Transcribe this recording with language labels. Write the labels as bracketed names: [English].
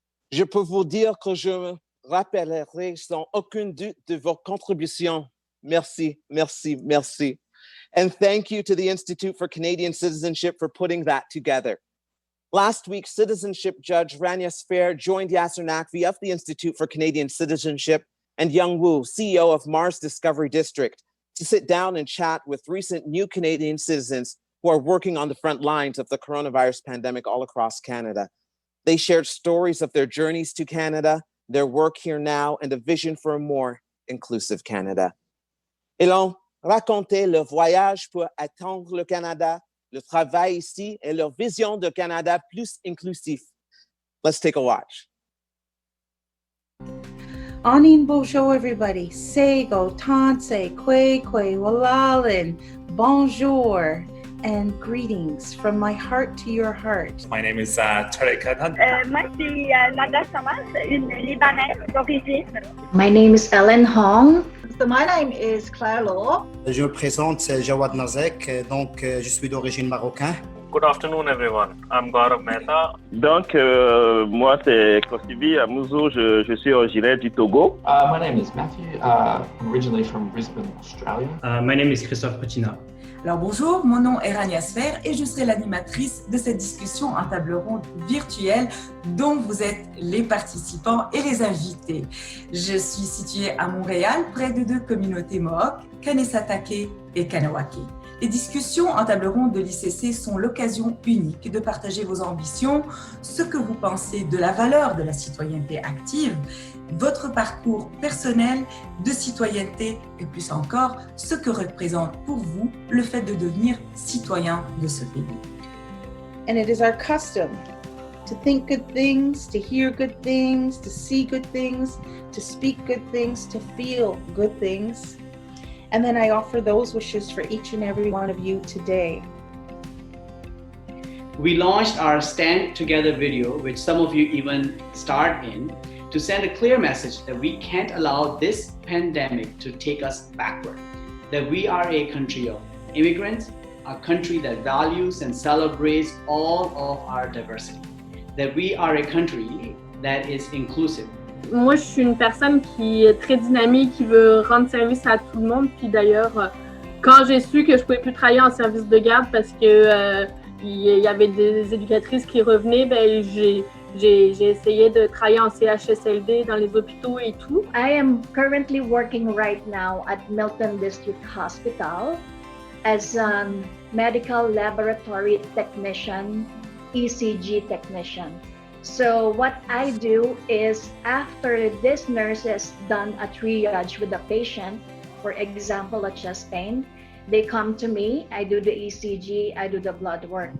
[French] Je peux vous dire que je me rappellerai sans aucun doute de vos contributions. Merci, merci, merci. [English] And thank you to the Institute for Canadian Citizenship for putting that together. Last week, citizenship judge Rania Sfair joined Yasser Nakvi of the Institute for Canadian Citizenship and Young Wu, CEO of Mars Discovery District, to sit down and chat with recent new Canadian citizens who are working on the front lines of the coronavirus pandemic all across Canada. They shared stories of their journeys to Canada, their work here now, and a vision for a more inclusive Canada. [French] Ils ont raconté leur voyage pour atteindre le Canada, le travail ici, et leur vision de Canada plus inclusif. [English] Let's take a watch. Anin bonjour, everybody. Sego, tanse, kwe, walalin, bonjour. and greetings from my heart to your heart. My name is Tarek Adhan. [French] Moi, c'est Nada Samas, une Libanaise d'origine. [English] My name is Ellen Hong. So my name is Claire Law. [French] Je me présente, c'est Jawad Nazek, donc je suis d'origine marocaine. [English] Good afternoon, everyone. I'm Gaurav Mehta. [French] Donc, moi, c'est Kosibi Amuzo. Je suis originaire du Togo. [English] My name is Matthew. I'm originally from Brisbane, Australia. My name is Christophe Putina. [French] Alors bonjour, mon nom est Rania Sfer et je serai l'animatrice de cette discussion en table ronde virtuelle dont vous êtes les participants et les invités. Je suis située à Montréal, près de deux communautés Mohawk, Kanesatake et Kanawake. Les discussions en table ronde de l'ICC sont l'occasion unique de partager vos ambitions, ce que vous pensez de la valeur de la citoyenneté active, votre parcours personnel de citoyenneté et plus encore, ce que représente pour vous le fait de devenir citoyen de ce pays. [English] And it is our custom to think good things, to hear good things, to see good things, to speak good things, to feel good things. And then I offer those wishes for each and every one of you today. We launched our Stand Together video, which some of you even starred in, to send a clear message that we can't allow this pandemic to take us backward, that we are a country of immigrants, a country that values and celebrates all of our diversity, that we are a country that is inclusive. [French] Moi, je suis une personne qui est très dynamique, qui veut rendre service à tout le monde. Puis d'ailleurs, quand j'ai su que je pouvais plus travailler en service de garde parce que il y avait des éducatrices qui revenaient, ben j'ai essayé de travailler en CHSLD dans les hôpitaux et tout. [English] I am currently working right now at Milton District Hospital as a medical laboratory technician, ECG technician. So what I do is after this nurse has done a triage with the patient, for example, a chest pain, they come to me, I do the ECG, I do the blood work.